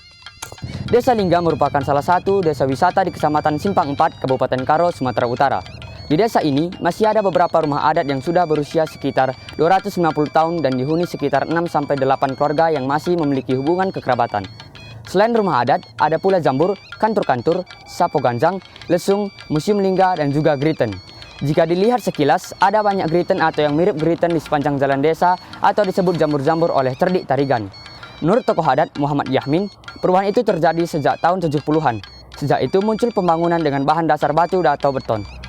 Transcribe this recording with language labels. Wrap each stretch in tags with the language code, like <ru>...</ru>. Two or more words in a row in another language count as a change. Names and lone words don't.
<id>Desa Lingga merupakan salah satu desa wisata di Kecamatan Simpang 4, Kabupaten Karo, Sumatera Utara. Di desa ini masih ada beberapa rumah adat yang sudah berusia sekitar 250 tahun dan dihuni sekitar 6-8 keluarga yang masih memiliki hubungan kekerabatan. Selain rumah adat, ada pula jambur, kantur-kantur, sapo ganjang, lesung, museum lingga, dan juga griten. Jika dilihat sekilas, ada banyak griten atau yang mirip griten di sepanjang jalan desa atau disebut jambur-jambur oleh Cerdik Tarigan. Menurut tokoh adat Muhammad Yahmin, perubahan itu terjadi sejak tahun 70-an. Sejak itu muncul pembangunan dengan bahan dasar batu atau beton.</id>